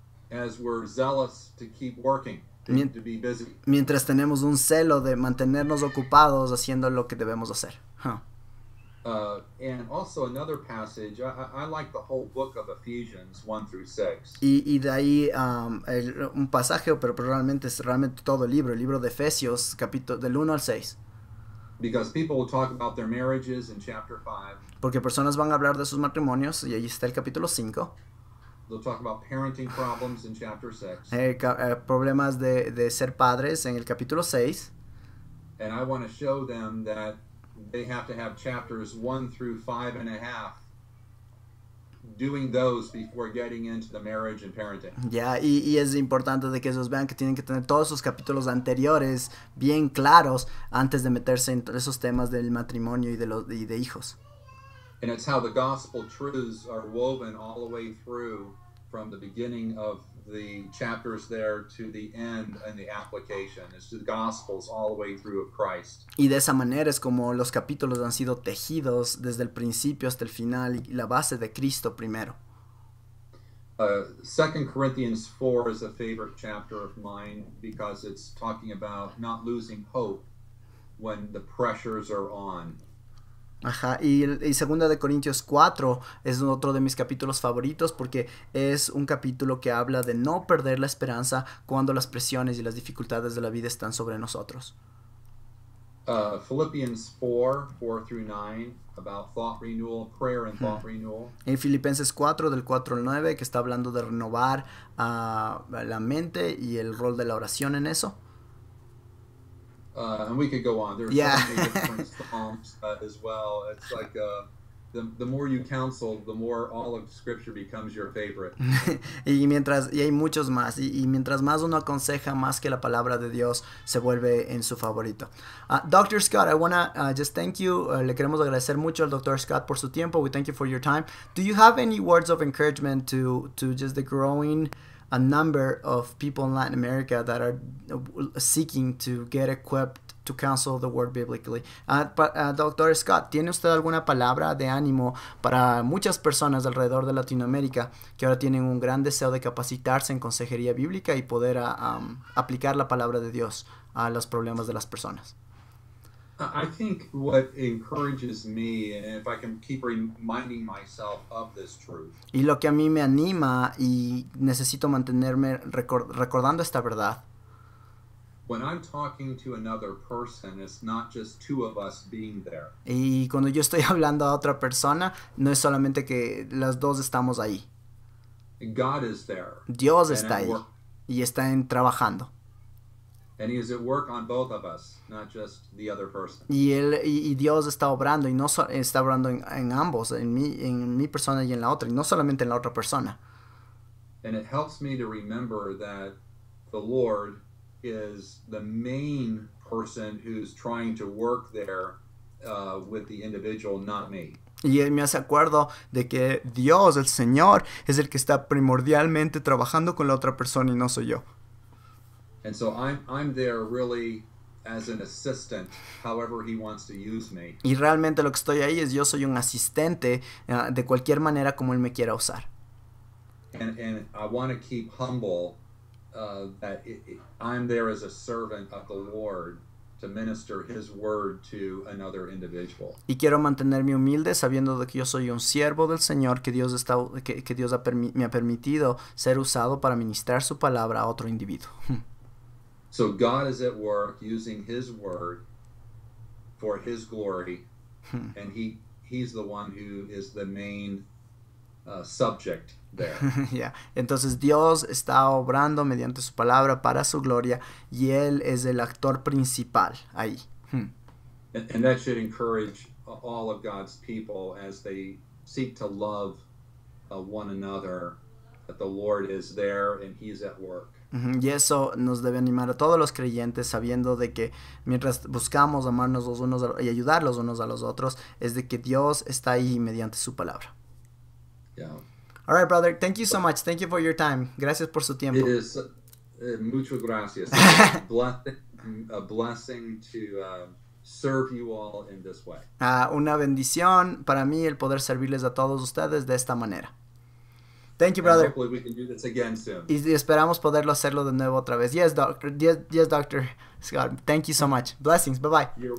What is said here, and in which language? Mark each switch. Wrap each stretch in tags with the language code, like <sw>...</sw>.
<en>As we're zealous to keep working, to be busy.</en> <es>Mientras tenemos un celo de mantenernos ocupados haciendo lo que debemos hacer.</es> <en>And also another passage, I like the whole book of Ephesians 1 through 6.</en> <es>Y de ahí un pasaje, pero realmente es todo el libro de Efesios, capítulo del 1 al 6.</es> <en>Because people will talk about their marriages in chapter 5.</en> <es>Porque personas van a hablar de sus matrimonios, y ahí está el capítulo 5.</es> <en>They'll talk about parenting problems in chapter 6.</en> <es>Problemas de ser padres en el capítulo 6.</es> <en>And I want to show them that they have to have chapters 1 through 5.5 doing those before getting into the marriage and parenting.</en> <es>Ya, y es importante de que ellos vean que tienen que tener todos esos capítulos anteriores bien claros antes de meterse en esos temas del matrimonio y de hijos.</es> <en>And it's how the gospel truths are woven all the way through from the beginning of the chapters there to the end and the application. It's the Gospels all the way through of Christ.</en> <es>Y de esa manera es como los capítulos han sido tejidos desde el principio hasta el final y la base de Cristo primero.</es> <en>2 Corinthians 4 is a favorite chapter of mine because it's talking about not losing hope when the pressures are on.</en> <es>Ajá, y segunda de Corintios 4 es otro de mis capítulos favoritos porque es un capítulo que habla de no perder la esperanza cuando las presiones y las dificultades de la vida están sobre nosotros.</es> <en>Philippians 4 through 9 about thought renewal, prayer and thought renewal.</en> <es>En Filipenses 4 del 4 al 9 que está hablando de renovar la mente y el rol de la oración en eso.</es> <en>And we could go on. There's so many different psalms as well. It's like the more you counsel, the more all of Scripture becomes your favorite.</en> <es>y hay muchos más. Y mientras más uno aconseja, más que la palabra de Dios se vuelve en su favorito.</es> <en>Dr. Scott, I wanna just thank you.</en> <es>Le queremos agradecer mucho al Dr. Scott por su tiempo.</es> <en>We thank you for your time. Do you have any words of encouragement to just the growing a number of people in Latin America that are seeking to get equipped to counsel the word biblically?</en> <es>Dr. Scott, ¿tiene usted alguna palabra de ánimo para muchas personas alrededor de Latinoamérica que ahora tienen un gran deseo de capacitarse en consejería bíblica y poder aplicar la palabra de Dios a los problemas de las personas?</es> <en>I think what encourages me, and if I can keep reminding myself of this truth.</en> <es>Y lo que a mí me anima y necesito mantenerme recordando esta verdad.</es> <en>When I'm talking to another person, it's not just two of us being there.</en> <es>Y cuando yo estoy hablando a otra persona, no es solamente que las dos estamos ahí.</es> <en>God is there.</en> <es>Dios está ahí y está trabajando.</es> <en>And he is at work on both of us, not just the other person.</en> <es>Y Dios está obrando y no está obrando en ambos, en mi persona y en la otra, y no solamente en la otra persona.</es> <en>And it helps me to remember that the Lord is the main person who's trying to work there with the individual, not me.</en> <es>Y me hace acuerdo de que Dios, el Señor, es el que está primordialmente trabajando con la otra persona y no soy yo.</es> <en>And so I'm there really as an assistant, however he wants to use me.</en> <es>Y realmente lo que estoy ahí es yo soy un asistente de cualquier manera como él me quiera usar.</es> <en>And I want to keep humble that I'm there as a servant of the Lord to minister his word to another individual.</en> <es>Y quiero mantenerme humilde sabiendo de que yo soy un siervo del Señor, que Dios me ha permitido ser usado para ministrar su palabra a otro individuo.</es> <en>So God is at work using his word for his glory, and he's the one who is the main subject there. Yeah.</en> <es>Entonces Dios está obrando mediante su palabra para su gloria y él es el actor principal ahí.</es> <en>And that should encourage all of God's people as they seek to love one another, that the Lord is there and he's at work.</en> <es>Y eso nos debe animar a todos los creyentes sabiendo de que mientras buscamos amarnos los unos y ayudar los unos a los otros es de que Dios está ahí mediante su palabra.</es> <en>Yeah. All right, brother. Thank you so much. Thank you for your time.</en> <es>Gracias por su tiempo.</es> <en>It is</en> <es>muchas gracias.</es> <en>A blessing to serve you all in this way.</en> <es>Una bendición para mí el poder servirles a todos ustedes de esta manera.</es> <en>Thank you, brother. Hopefully we can do this again soon.</en> <es>Y esperamos poderlo hacerlo de nuevo otra vez.</es> <en>Yes, doctor. Yes, Dr. Scott. Thank you so much. Blessings. Bye-bye.</en>